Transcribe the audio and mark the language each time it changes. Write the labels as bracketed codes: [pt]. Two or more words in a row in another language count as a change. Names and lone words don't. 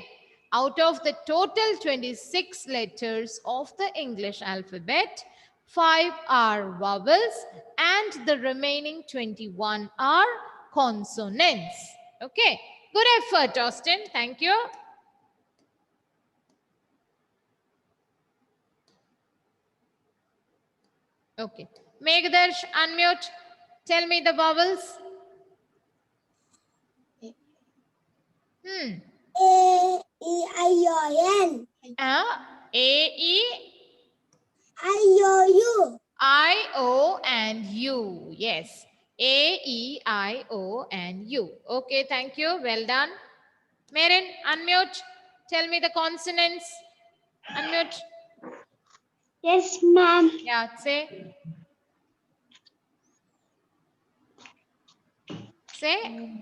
[en] Out of the total 26 letters of the English alphabet, 5 are vowels and the remaining 21 are consonants. Okay. Good effort, Austin. Thank you. Okay. Meghadarsh, unmute. Tell me the vowels. A, E, I, O, N. A, E, I, O, U. I, O, and U. Yes. A, E, I, O, and U. Okay, thank you. Well done. Merin, unmute. Tell me the consonants. Unmute. Yes, ma'am. Yeah, say. Say.